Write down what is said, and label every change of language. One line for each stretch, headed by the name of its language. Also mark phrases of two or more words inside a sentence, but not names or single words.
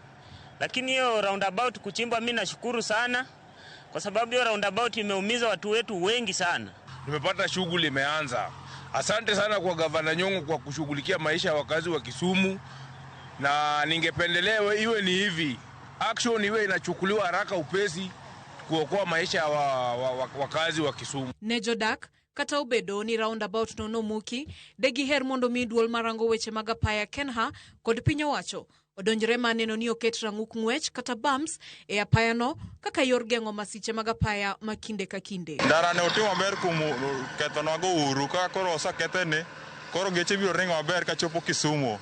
Swahili: Lakini hiyo roundabout kuchimba mimi nashukuru sana kwa sababu hiyo roundabout imeumiza watu wetu wengi sana. Nimepata shughuli imeanza. Asante sana kwa Gavana Nyong'o kwa kushughulikia maisha ya wakazi wa Kisumu, na ningependelea iwe ni hivi. Action iwe inachukuliwa haraka upesi kuokoa maisha ya wakazi wa Kisumu.
Luo (Kenya and Tanzania): Nejodak kata obedo ni roundabout no muki degi her mondo mi duol marango weche mag apaya Kenha kod piny owacho odonjre maneno ni oket rang'uk ng'wech kata bumps e apaya no kaka yor geng'o masiche mag apaya ma kinde ka kinde. Ndara ne otimo maber kuom ketho nago uru ka koro osakethene koro geche biro ringo maber ka chopo Kisumu.